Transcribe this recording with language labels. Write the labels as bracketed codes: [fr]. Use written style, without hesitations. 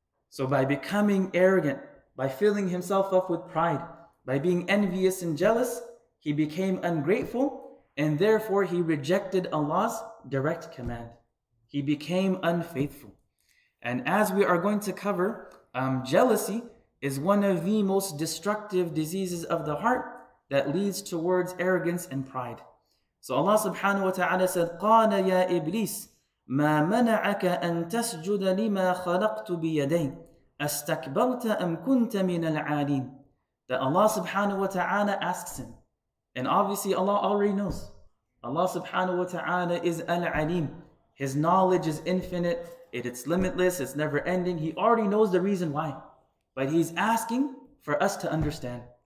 [en] So by becoming arrogant, by filling himself up with pride, by being envious and jealous, he became ungrateful, and therefore he rejected Allah's direct command. He became unfaithful. And as we are going to cover, jealousy is one of the most destructive diseases of the heart that leads towards arrogance and pride. So Allah subhanahu wa ta'ala said, [ar] قَالَ يَا إِبْلِيسِ مَا مَنَعَكَ أَن تَسْجُدَ لِمَا خَلَقْتُ بِيَدَيْنِ أَسْتَكْبَرْتَ أَمْ كُنْتَ مِنَ الْعَالِينَ. [en] That Allah subhanahu wa ta'ala asks him. And obviously Allah already knows. Allah subhanahu wa ta'ala is al-alim. His knowledge is infinite, it's limitless, it's never ending. He already knows the reason why. But He's asking for us to understand.